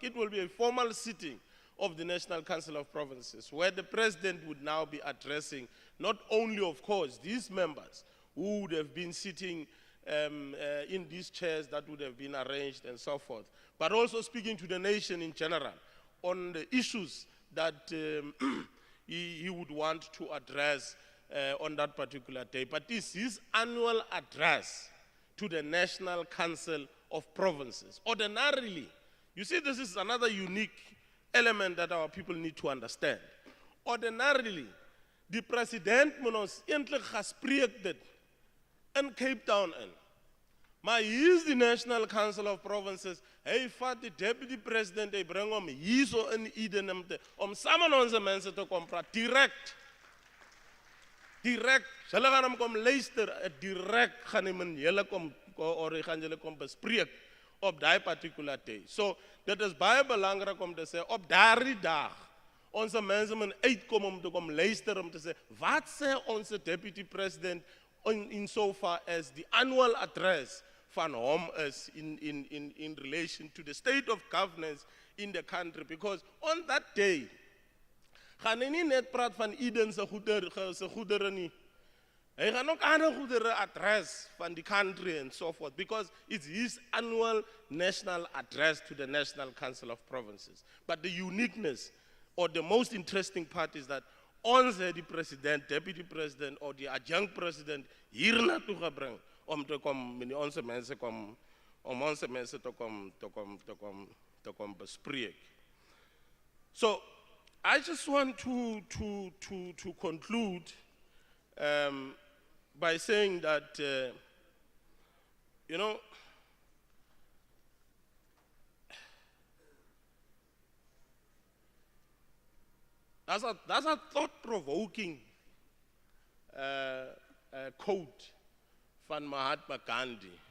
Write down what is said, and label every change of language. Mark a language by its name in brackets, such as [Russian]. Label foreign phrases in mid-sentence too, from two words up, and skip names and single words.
[English] It will be a formal sitting of the National Council of Provinces, where the President would now be addressing not only, of course, these members who would have been sitting in these chairs that would have been arranged and so forth, but also speaking to the nation in general on the issues that he would want to address on that particular day. But this is his annual address to the National Council of Provinces. Ordinarily, you see, this is another unique element that our people need to understand. Ordinarily, the President was [Afrikaans] eintlik gespreek in Cape Town in. Maar hier is the National Council of Provinces. Hy vat die Deputy President, hy bring hom hier so in Eden om saam met ons mense te kom praat, direct. Hulle gaan hom kom luister, direct gaan hom julle kom or jy gaan julle kom bespreek op daai [English] particular day. [Afrikaans] So dit is baie belangrik om te sê op daardie dag onze mense moet uitkom om te kom luister om te sê wat sê onze deputy president [English] in so far as the annual address [Afrikaans] van hom is [English] in relation to the state of governance in the country, because on that day [Afrikaans] gaan hy nie net praat van Eden se goedere nie. Hy gaan ook ander goedere address van die country [English] and so forth, because it's his annual national address to the National Council of Provinces. But the uniqueness or the most interesting part is that [Afrikaans] ons het die president, [English] deputy president or [Afrikaans] die adjunct president hier na toe gebring om te kom onze mense kom om onze mense te kom bespreek. [English] So I just want to conclude by saying that you know, that's a thought-provoking quote from Mahatma Gandhi.